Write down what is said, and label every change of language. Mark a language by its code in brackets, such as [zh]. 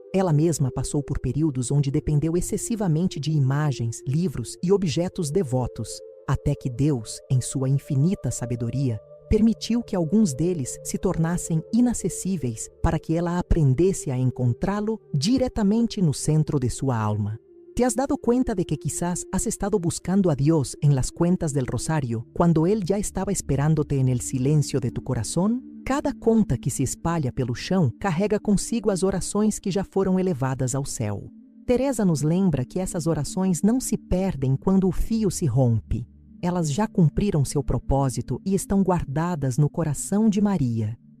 [pt] Ela mesma passou por períodos onde dependeu excessivamente de imagens, livros e objetos devotos, até que Deus, em sua infinita sabedoria, permitiu que alguns deles se tornassem inacessíveis para que ela aprendesse a encontrá-lo diretamente no centro de sua alma. [es] ¿Te has dado cuenta de que quizás has estado buscando a Dios en las cuentas del rosario cuando Él ya estaba esperándote en el silencio de tu corazón? [pt] Cada conta que se espalha pelo chão carrega consigo as orações que já foram elevadas ao céu. Teresa nos lembra que essas orações não se perdem quando o fio se rompe. Elas já cumpriram seu propósito e estão guardadas no coração de Maria.